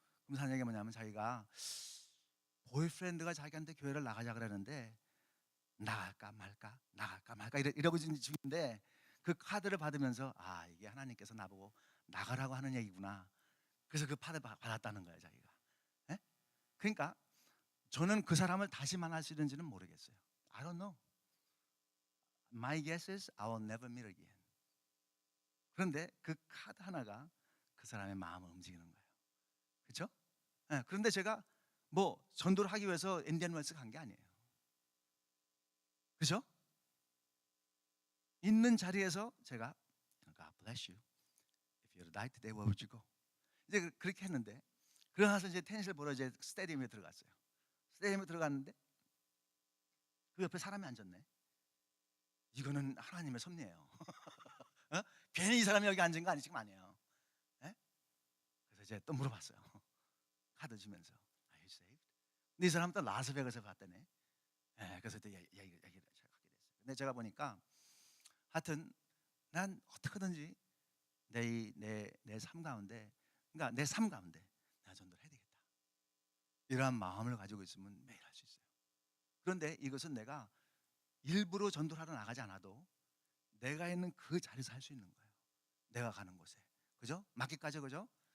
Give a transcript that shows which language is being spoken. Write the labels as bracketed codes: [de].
[ko] 그럼 사는 얘기가 뭐냐면 자기가 보이프렌드가 자기한테 교회를 나가자 그러는데 나갈까 말까 이러고 있는 중인데 그 카드를 받으면서 아 이게 하나님께서 나보고 나가라고 하는 얘기구나. 그래서 그 카드 받았다는 거예요 자기가. 예? 그러니까 저는 그 사람을 다시 만날 수 있는지는 모르겠어요. [en] I don't know. My guess is I will never meet again. [ko] 그런데 그 카드 하나가 그 사람의 마음을 움직이는 거예요. 그렇죠? 네, 그런데 제가 뭐 전도를 하기 위해서 인디언 웰스 간 게 아니에요. 그렇죠? 있는 자리에서 제가 [en] God bless you. If you die today, where would you go? [ko] 이제 그렇게 했는데 그러고 나서 이제 테니스를 보러 이제 스테디움에 들어갔어요. 스테디움에 들어갔는데 그 옆에 사람이 앉았네. 이거는 하나님의 섭리예요. 어? 괜히 이 사람이 여기 앉은 거 아니 지금 아니에요. 예? 그래서 이제 또 물어봤어요. 카드 주면서 [en] Are you saved? [ko] 근데 이 사람 또 라스베가스에 봤다네. 예, 그래서 또 얘기를 하게 됐어요. 근데 제가 보니까 하여튼 난 어떻게든지 내 삶 가운데 그러니까 내 삶 가운데 나 전도를 해야 되겠다. 이러한 마음을 가지고 있으면 매일 할 수 있어요. 그런데 이것은 내가 일부러 전도를 하러 나가지 않아도 내가 있는 그 자리에서 할 수 있는 거예요. 내가 가는 곳에. 그죠? 맡기까지 그죠?